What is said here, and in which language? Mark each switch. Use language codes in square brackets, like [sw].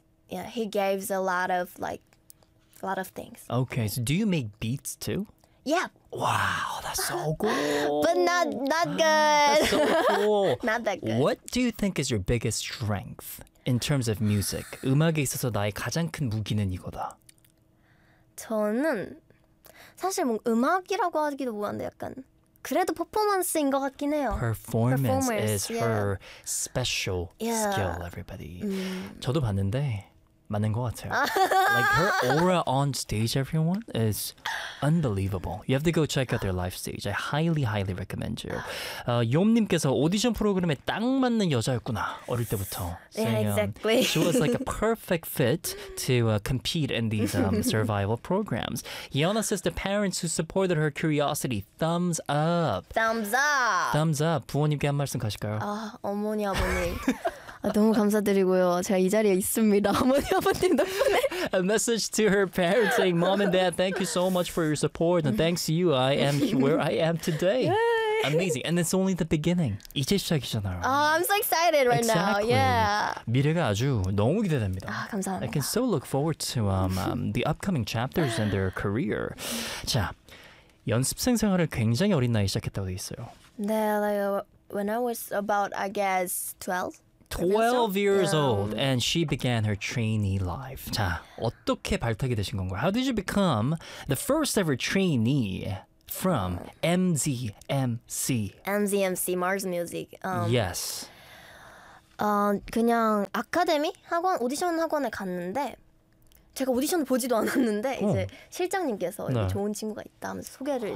[en] And he gave a lot of like a lot of things. Okay, so do you make beats too? Yeah. Wow, that's so cool. But not good. That's so cool. Not that good. What do you think is your biggest strength in terms of music? [ko] 음악에 있어서 나의 가장 큰 무기는 이거다. 저는 사실 뭐 음악이라고 하기도 뭐한데 약간 그래도 퍼포먼스인 것 같긴 해요. [en] Performance is her special skill, everybody. [ko] 저도 봤는데 맞는 것 같아요. [en] Like her aura on stage, everyone, is unbelievable. You have to go check out their live stage. I highly, highly recommend you. [ko] 욤님께서 오디션 프로그램에 딱 맞는 여자였구나, 어릴 때부터. [en] Yeah, exactly. She was like a perfect fit to compete in these survival programs. Yeona says the parents who supported her curiosity, thumbs up. Thumbs up. Thumbs up. [ko] 부모님께 한 말씀 가실까요? 어머니, 아버님. 너무 감사드리고요. 제가 이 자리에 있습니다. 어머니, 아버님 덕분에. [en] A message to her parents saying, Mom and Dad, thank you so much for your support. And thanks to you, I am where I am today. Yay. Amazing. And it's only the beginning. [ko] 이제 시작이잖아요. [en] Oh, I'm so excited right exactly. now. Yeah. [ko] 미래가 아주 너무 기대됩니다. 아, 감사합니다. [en] I can so look forward to the upcoming chapters in their career. [ko] 자, 연습생 생활을 굉장히 어린 나이에 시작했다고 돼 있어요. [en] 네, like when I was about, I guess, 12. 12 years old, and she began her trainee life. [ko] 자, 어떻게 발탁이 되신 건가요? [en] How did you become the first ever trainee from MZMC? MZMC, Mars Music. Yes. [ko] 그냥 아카데미 학원 오디션 학원에 갔는데 제가 오디션 보지도 않았는데 오. 이제 실장님께서 네. 여기 좋은 친구가 있다 하면서 소개를 아.